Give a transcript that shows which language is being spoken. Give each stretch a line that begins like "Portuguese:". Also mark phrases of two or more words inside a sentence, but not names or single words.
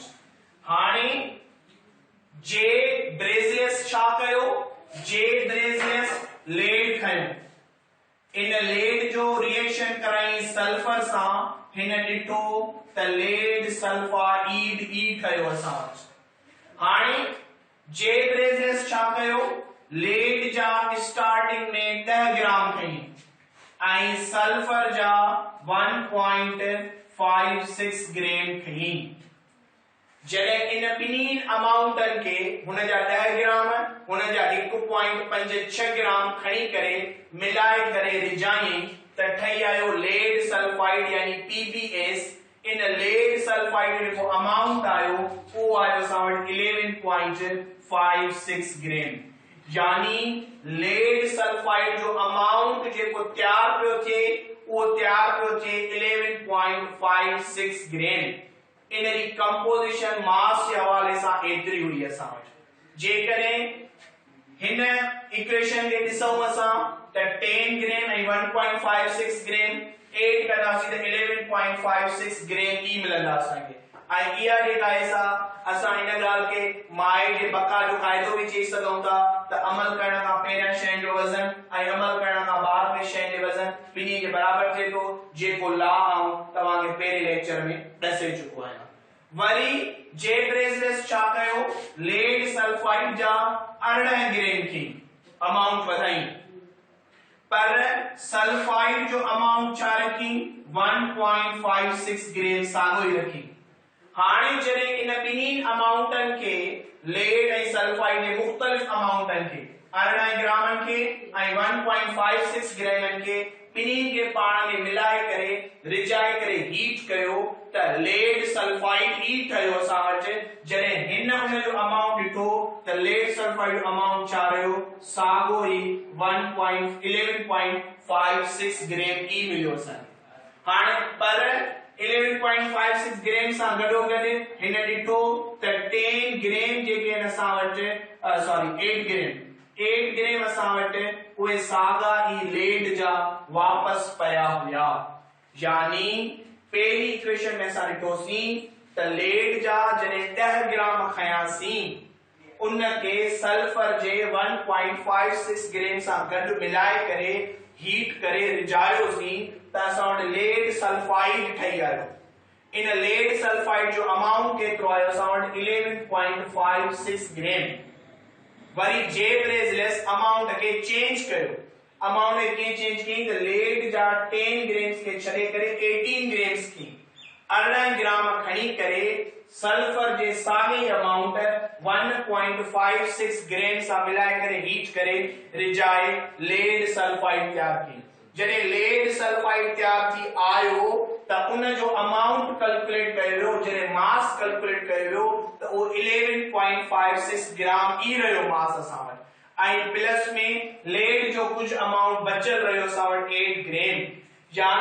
Sindhi: हाणे जे ब्रेज़िलस छा कयो, जे ब्रेज़िलस लेड खयो, इन लेड जो रिएक्शन कराई सल्फर सां, हिन ॾिठो त
English: lead sulphide
Sindhi: ई ठहियो असां वटि। हाणे जे ब्रेज़िलस छा कयो, लेड जा स्टार्टिंग में 10 ग्राम खई ऐं सल्फर जा 1.56 ग्राम खई। जॾहिं इन ॿिन्ही अमाउंटनि खे हुन जा 10 ग्राम हुन जा 1.56 ग्राम खणी करे मिलाए करे रिझाई त ठही आयो
English: lead sulphide
Sindhi: यानी PbS। इन
English: lead sulphide
Sindhi: जो अमाउंट आयो वो आयो असां वटि 11.56 ग्राम। यानी
English: lead sulphide
Sindhi: जो अमाउंट जेको तैयार पियो थिए वो तैयार पियो थिए 11.56 ग्राम। इन जी
English: composition mass
Sindhi: जे हवाले सां एतिरी हुई असां वटि। जेकॾहिं हिन इक्वेशन खे ॾिसूं असां त 10 ग्राम ऐं 1.56 ग्राम एड कंदासीं त 11.56 ग्राम ई मिलंदा असांखे। ऐं इहा जेका असां हिन ॻाल्हि खे माए जे बका जो क़ाइदो बि चई सघूं था त अमल करण खां पहिरियां शइ जो वज़न ऐं अमल करण खां बाद में शइ जो वज़न ॿिन्ही जे बराबर थिए थो, जेको ला आऊं तव्हांखे पहिरें लेक्चर में ॾसे चुको आहियां। वरी जे ब्रेज़िलस छा कयो,
English: lead sulphide
Sindhi: जा 18 ग्राम की अमाउंट वधाई, पर सल्फाइड जो अमाउंट छा रखी 1.56 ग्राम साॻियो ई रखी। हाणे जॾहिं इन ॿिन्ही अमाउंटनि खे लेड ऐं सल्फाइड जे मुख़्तलिफ़ अमाउंटनि खे 18 ग्रामनि खे ऐं 1.56 ग्रामनि खे ॿिन्ही खे पाण में मिलाए करे रिझाए करे हीट कयो त
English: lead sulphide
Sindhi: ई ठहियो असां वटि। जॾहिं हिन उन जो अमाउंट ॾिठो त
English: lead sulphide
Sindhi: जो अमाउंट छा रहियो साॻियो ई 11.56 ग्राम ई मिलियो असांखे। हाणे पर 11.56 ग्राम सां गॾोगॾु हिन ॾिठो त 10 ग्राम जेके आहिनि असां वटि 8 ग्राम असां वटि उहे साॻा ई लेड जा वापस पिया हुया। यानी पहिरी इक्वेशन में असां ॾिठोसीं त लेड जा जॾहिं 10 ग्राम खयासीं उन खे सल्फर जे 1.56 ग्राम सां गॾु मिलाए करे हीट करे रिझायोसीं त असां वटि
English: lead sulphide
Sindhi: ठही आयो। इन
English: lead sulphide
Sindhi: जो अमाउंट केतिरो आयो असां वटि 11.56 ग्राम। वरी जे ब्रेज़िलस अमाउंट खे चेंज कयो। अमाउंट खे कीअं चेंज कई त लेड जा 10 ग्राम्स खे छॾे करे 18 ग्राम्स की 18 ग्राम खणी करे सल्फर जे साॻे अमाउंट 1.56 ग्राम सां मिलाए करे हीट करे रिझाए
English: lead sulphide
Sindhi: तैयार की। जॾहिं
English: lead sulphide
Sindhi: तैयार थी आयो त उन जो
English: amount calculate
Sindhi: कयो वियो, जॾहिं
English: mass calculate
Sindhi: कयो वियो त वो 11.56 ग्राम ई रहियो मास असां वटि ऐं प्लस में लेड जो कुछ अमाउंट बचल रहियो असां वटि 8 ग्राम।